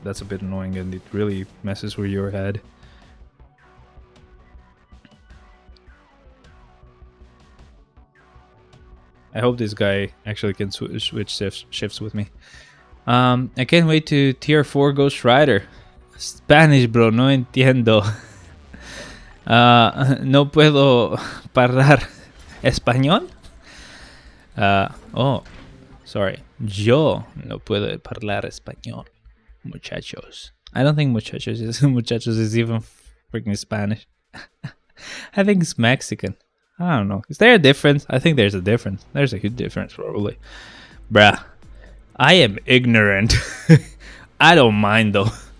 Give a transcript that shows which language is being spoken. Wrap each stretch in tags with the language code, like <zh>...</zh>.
<en>That's a bit annoying and it really messes with your head. I hope this guy actually can switch shifts with me. I can't wait to tier 4 Ghost Rider. Spanish, bro,</en> <es>no entiendo. No puedo hablar español. Sorry. Yo no puedo hablar español, muchachos.</es> <en>I don't think muchachos is even freaking Spanish. I think it's Mexican. I don't know. Is there a difference? I think there's a difference. There's a huge difference, probably. Bruh. I am ignorant. I don't mind, though.</en>